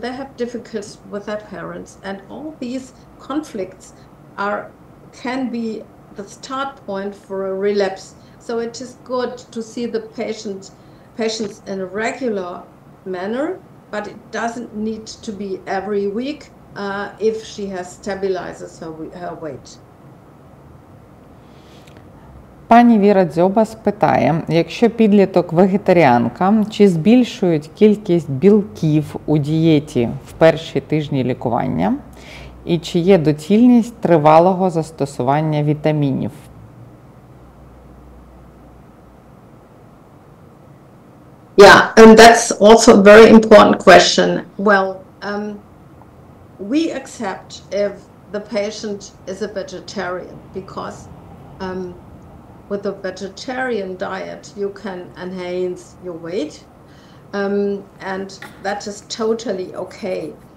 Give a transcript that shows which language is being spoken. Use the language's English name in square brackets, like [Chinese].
[English] They have difficulties with their parents, and all these conflicts can be the start point for a relapse. So it is good to see the patients in a regular manner, but it doesn't need to be every week if she has stabilizes her weight. [Ukrainian] Пані Віра Дзьоба питає, якщо підліток вегетаріанка, чи збільшують кількість білків у дієті в перші тижні лікування? І чи є доцільність тривалого застосування вітамінів? [English] Yeah, and that's also a very important question. Well, we accept if the patient is a vegetarian because with a vegetarian diet you can enhance your weight, and that is totally okay.